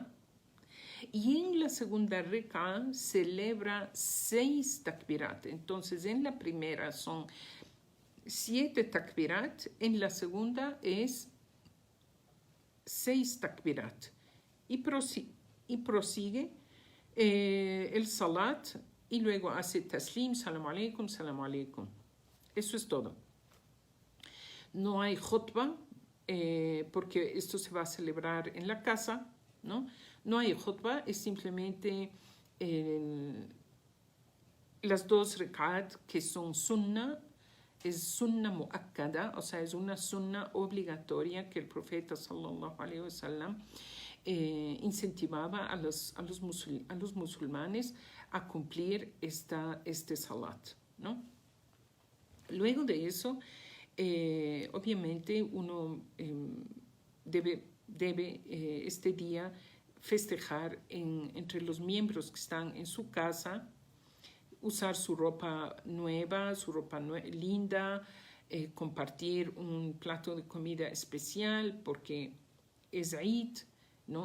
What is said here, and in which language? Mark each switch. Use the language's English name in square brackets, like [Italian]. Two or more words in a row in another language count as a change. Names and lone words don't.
[Spanish] Y en la segunda rek'a celebra 6 takbirat. Entonces, en la primera son 7 takbirat, en la segunda es 6 takbirat. Y prosigue el salat y luego hace taslim, [Arabic] سلام عليكم، سلام عليكم. [Spanish] Eso es todo. No hay khutbah, porque esto se va a celebrar en la casa, ¿no? No hay khutbah, es simplemente las 2 rekat que son sunnah, es [Arabic] سنة مؤكدة, [Spanish] o sea, es una sunnah obligatoria que el profeta [Arabic] صلى الله عليه وسلم [Spanish] incentivaba a los musulmanes a cumplir este salat, ¿no? Luego de eso, obviamente uno debe este día festejar entre los miembros que están en su casa, usar su ropa nueva, linda, compartir un plato de comida especial porque es Eid, ¿no?